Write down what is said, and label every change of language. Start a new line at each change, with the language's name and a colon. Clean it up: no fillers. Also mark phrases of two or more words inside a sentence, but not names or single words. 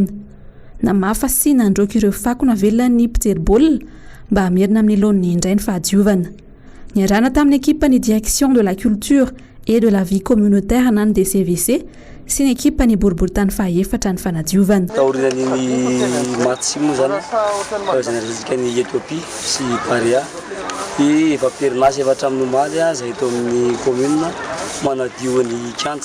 Malagasy: Namafa sy nandroaka ireo fako navelany mpijery baolina mba hamerina amin'ny laoniny indray ny fahadiovana. Niarahana tamin'ny équipe ny
French: direction de la culture et de la vie communautaire
Malagasy: nany DCVC sy ny équipe ny boriboritany fahaefatra ny fanadiovana. Taorinan'ny match moa zany zanarezika ny Etiopia sy Paria i efa perinasa efa hatramin'ny omaly zay tao amin'ny commune manadio ny kianja